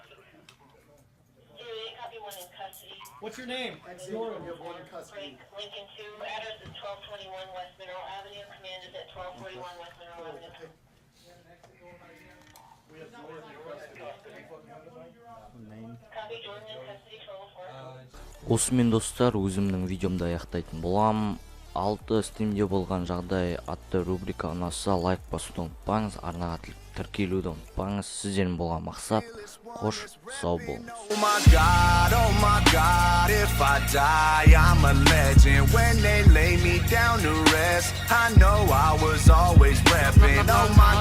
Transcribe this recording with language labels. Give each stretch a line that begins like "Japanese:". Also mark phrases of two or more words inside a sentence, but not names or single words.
English: Copy one in custody. What's your name? Exora, we have one in custody. Lincoln 2, address is 1221 West Mineral Avenue. Command is at 1241 West Mineral Avenue. We have Jordan in custody. Copy Jordan in custody, 1204.
Kazakh: Осымен достар, өзімнің видеомды аяқтайтын болам. 6 стримде болған жағдай атты рубрика ұнаса лайк басуды ұмытпаңыз, арнаға тіркелуді ұмытпаңыз. Сізден болған мақсат, қош, сау болыңыз.
English: Oh my God, if I die, I'm a legend. When they lay me down to rest, I know I was always repping. Oh my